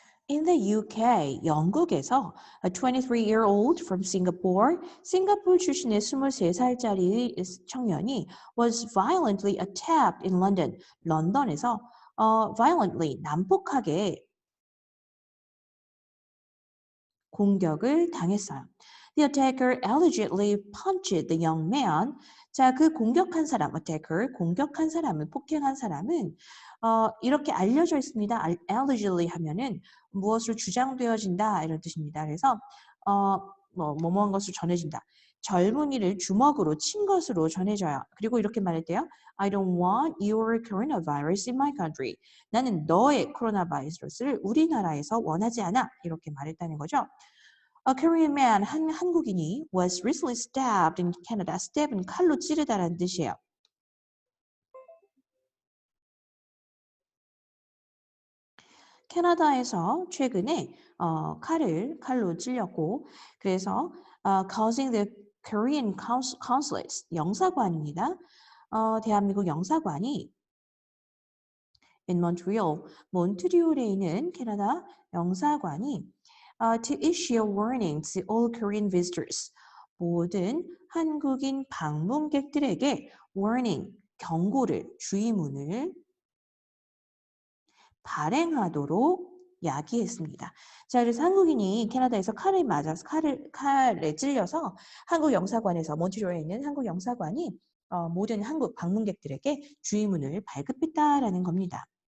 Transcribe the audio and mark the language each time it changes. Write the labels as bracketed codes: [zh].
[en] In the UK, [ko] 영국에서 [en] a 23-year-old from Singapore, [ko] 싱가포르 출신의 23살짜리 청년이 [en] was violently attacked in London, [ko] 런던에서 [en] violently, [ko] 난폭하게 공격을 당했어요. [en] The attacker allegedly punched the young man. [ko] 자, 그 공격한 사람, attacker, 공격한 사람은, 폭행한 사람은 이렇게 알려져 있습니다. allegedly 하면은 무엇으로 주장되어진다 이런 뜻입니다. 그래서 뭐뭐한 것으로 전해진다. 젊은이를 주먹으로 친 것으로 전해져요. 그리고 이렇게 말했대요. [en] I don't want your coronavirus in my country. [ko] 나는 너의 코로나 바이러스를 우리나라에서 원하지 않아. 이렇게 말했다는 거죠. [en] A Korean man, [ko] 한국인이 [en] was recently stabbed in Canada. [ko] stab은 칼로 찌르다라는 뜻이에요. 캐나다에서 최근에 칼로 찔렸고 그래서 [en] causing the Korean consulates, [ko] 영사관입니다. 대한민국 영사관이 [en] in Montreal, [ko] 몬트리올에 있는 캐나다 영사관이 [en] to issue a warning to all Korean visitors. [ko] 모든 한국인 방문객들에게 warning, 경고를, 주의문을 발행하도록 야기했습니다. 자, 그래서 한국인이 캐나다에서 칼에 찔려서 한국 영사관에서 몬트리올에 있는 한국 영사관이 모든 한국 방문객들에게 주의문을 발급했다라는 겁니다.